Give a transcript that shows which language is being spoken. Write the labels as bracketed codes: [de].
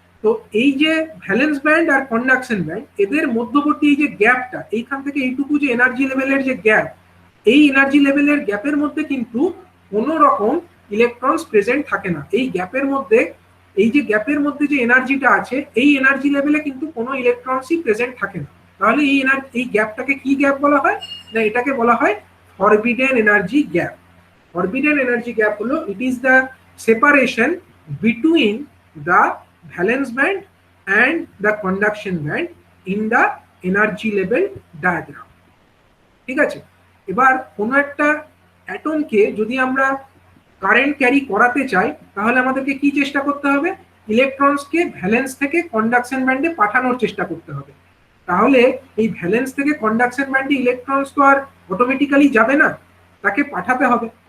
[bn] তো এই যে ভ্যালেন্স ব্যান্ড আর কন্ডাকশন ব্যান্ড, এদের মধ্যবর্তী এই যে গ্যাপটা, এইখান থেকে এইটুকু যে এনার্জি লেভেলের যে গ্যাপ, এই এনার্জি লেভেলের গ্যাপের মধ্যে কিন্তু কোনো রকম ইলেকট্রনস প্রেজেন্ট থাকে না। এই গ্যাপের মধ্যে, এই যে গ্যাপের মধ্যে যে এনার্জিটা আছে, এই এনার্জি লেভেলে কিন্তু কোনো ইলেকট্রনসই প্রেজেন্ট থাকে না। তাহলে এই গ্যাপটাকে কি গ্যাপ বলা হয়? না, এটাকে বলা হয় forbidden energy gap. [en] Forbidden energy gap হলো it is the separation between the valence band and the conduction band in the energy level diagram। [bn] ঠিক আছে, এবার কোনো একটা অ্যাটমকে যদি আমরা কারেন্ট ক্যারি করাতে চাই, তাহলে আমাদেরকে কি চেষ্টা করতে হবে? ইলেকট্রনসকে ভ্যালেন্স থেকে কন্ডাকশন ব্যান্ডে পাঠানোর চেষ্টা করতে হবে। তাহলে এই ভ্যালেন্স থেকে কন্ডাকশন ব্যান্ডে ইলেকট্রনস তো আর অটোমেটিক্যালি যাবে না, তাকে পাঠাতে হবে।